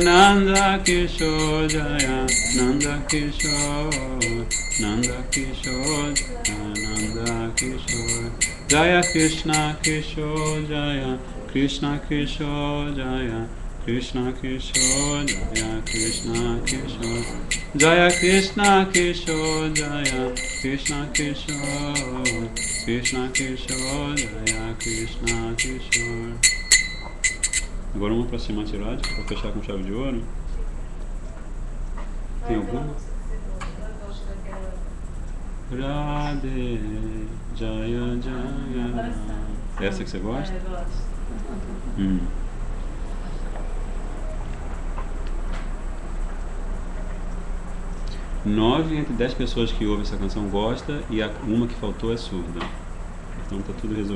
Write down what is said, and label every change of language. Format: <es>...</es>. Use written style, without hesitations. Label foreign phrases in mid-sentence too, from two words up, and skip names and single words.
<sa>नन्द किशोर जय नन्द किशोर नन्द किशोर जय नन्द किशोर जय कृष्ण किशोर जय कृष्ण किशोर जय कृष्ण किशोर जय कृष्ण किशोर जय कृष्ण किशोर जय कृष्ण किशोर कृष्ण किशोर जय कृष्ण किशोर.</sa> <pt>Agora uma para cima tirade para fechar com chave de ouro. Tem alguma?</pt> <sa>राधे जय जय.</sa> <pt>Essa que você gosta? Eu gosto. 9 entre 10 pessoas que ouvem essa canção gosta e uma que faltou é surda.</pt>